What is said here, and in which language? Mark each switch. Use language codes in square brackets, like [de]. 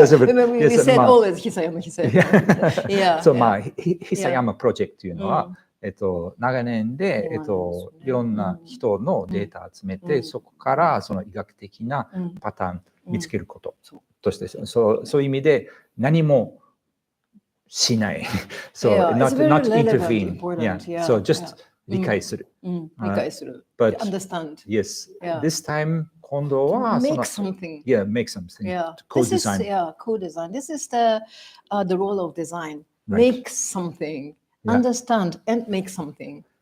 [en] We said always 久山。 Yeah. [ja] そう、まあ、久山プロジェクトというのは、長年で、いろんな人のデータを集めて、そこからその医学的なパターン見つけることとして、そういう意味で何もしない。 [en] So not intervene. Yeah. So just [ja] 理解する。理解する。 [en] But understand. Yes. This time [ja] 今度は [en] make something. Yeah, make something. Yeah. Co-design. Co-design. This is the role of design. Make something. Understand and make something.